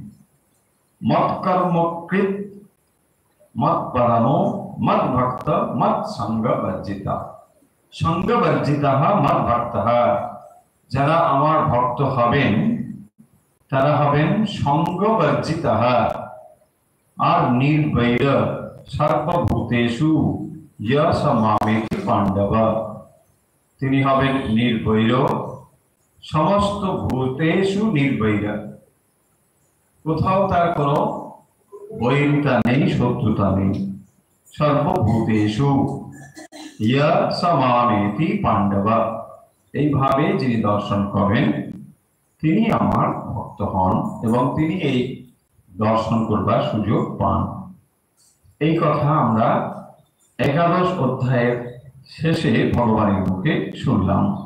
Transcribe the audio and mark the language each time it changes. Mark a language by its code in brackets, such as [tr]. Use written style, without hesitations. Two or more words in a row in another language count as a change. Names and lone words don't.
[sa] মৎকর্মকৃত মৎপরমো মদ্ভক্ত মৎসঙ্গবর্জিতা, সঙ্গবর্জিতা মদ্ভক্ত, [bn] যারা আমার ভক্ত হবেন তারা হবেন সঙ্গবর্জিতা [sa] আর নির্বৈর সর্বভূতেষু यस मामेति पांडव, [bn] তিনি হবেন নির্বৈর, সমস্ত [sa] ভূতেষু নির্বৈর, [bn] কোথাও তার কোনো বৈরিতা নেই, শত্রুতা নেই। [sa] সর্বভূতেষু यस मामेति पांडव, [bn] এইভাবে যিনি দর্শন করেন তিনি আমার ভক্ত হন এবং তিনি এই দর্শন করবার সুযোগ পান। এই কথা আমরা একাদশ অধ্যায়ের শেষে ভগবানের মুখে শুনলাম।